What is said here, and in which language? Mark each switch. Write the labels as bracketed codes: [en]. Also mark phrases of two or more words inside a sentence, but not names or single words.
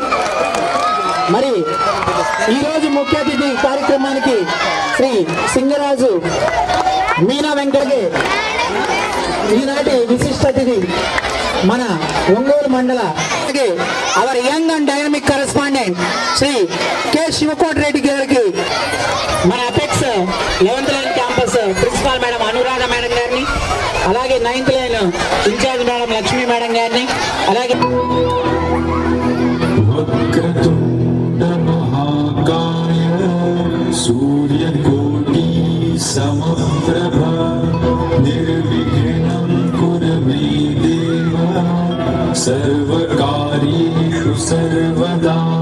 [te] మరి ఈరోజు ముఖ్య అతిథి కార్యక్రమానికి శ్రీ సింగరాజు మీనా వెంకటకి ఈనాటి విశిష్ట అతిథి మన ఒంగోలు మండల [en] our young and dynamic correspondent [te] శ్రీ కె శివకోటిరెడ్డి గారికి, మన అపెక్స్ 11th [en] line campus principal madam [te] అనురాధ మేడం గారిని, అలాగే 9th [en] line in-charge madam [te] లక్ష్మీ మేడం గారిని, అలాగే [sa] सूर्यकोटि समप्रभा निर्विघ्नं कुरु मे देव सर्वकार्येषु सर्वदा।